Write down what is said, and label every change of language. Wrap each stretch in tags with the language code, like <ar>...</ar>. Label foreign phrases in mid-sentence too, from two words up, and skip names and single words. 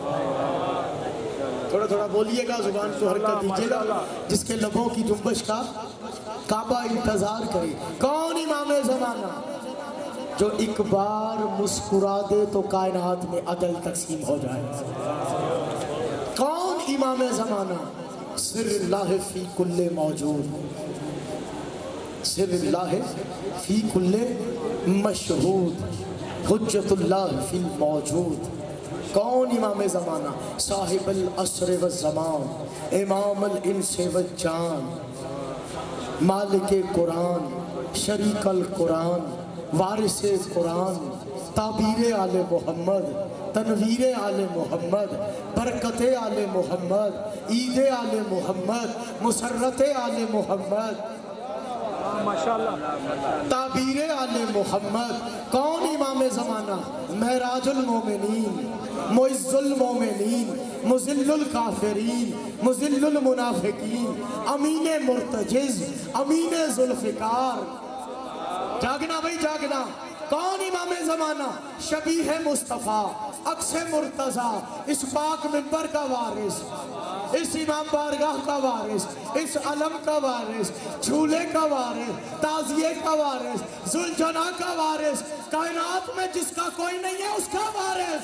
<hi>थोड़ा थोड़ा बोलिएगा, जुबान को हरकत दीजिएगा। जिसके लबों की जुम्बश का काबा इंतज़ार करे। कौन इमाम ज़माना? जो एक बार मुस्कुरा दे तो कायनात में अदल तक़सीम हो जाए। कौन इमाम ज़माना?</hi> <ar>سر الله في كل موجود، سر الله في كل مشهود، حجة الله في موجود.</ar> <hi>कौन इमाम ज़माना?</hi> <ar>صاحب العصر والزمان، إمام الإنس والجان,</ar> <hi>मालिक कुरान, शरीकल कुरान, वारिसे कुरान, ताबीर आले मोहम्मद, तनवीर आले मोहम्मद, बरकत आले मोहम्मद, ईद आले मोहम्मद, मुसर्रत आले मोहम्मद, माशाअल्लाह, ताबीर आले मोहम्मद। कौन इमाम ज़माना?</hi> <ar>معراج المؤمنين، معز المؤمنين, مذل الكافرين، مذل المنافقين، أمين مرتجز,</ar> <hi>अमीन ज़ुल्फ़िकार। जागना भाई जागना। कौन इमाम ज़माना? शबीह मुस्तफ़ा, अक्से मुर्तज़ा, इस पाक मिंबर का वारिस, इस इमाम बारगाह का वारिस, इस अलम का वारिस, झूले का वारिस, ताज़िए का वारिस, जुल्झना का वारिस, कायनात में जिसका कोई नहीं है उसका वारिस।</hi>